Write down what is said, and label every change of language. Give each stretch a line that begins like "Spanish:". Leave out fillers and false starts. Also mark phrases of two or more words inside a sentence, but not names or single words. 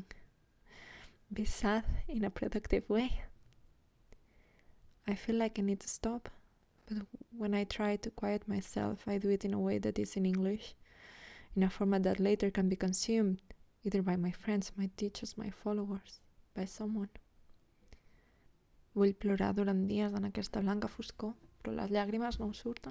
English: Be sad in a productive way. I feel like I need to stop, but when I try to quiet myself, I do it in a way that is in English, in a format that later can be consumed, either by my friends, my teachers, my followers, by someone.
Catalan: Vull plorar durant dies en aquesta blanca foscor, però les llàgrimes no em surten.